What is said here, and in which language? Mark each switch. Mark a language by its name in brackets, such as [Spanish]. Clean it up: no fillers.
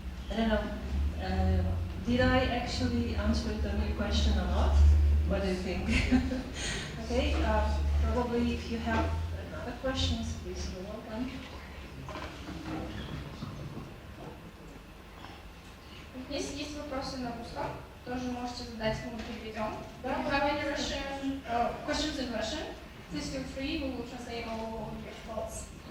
[English] I don't know, did I actually answer the question or not? What do you think? Okay, probably if you have other questions, please, you're welcome. [Russian] Если есть вопросы на русском, тоже можете задать, мы переведем. [English] If you have any Russian, questions in Russian, please feel free, we will translate all your thoughts.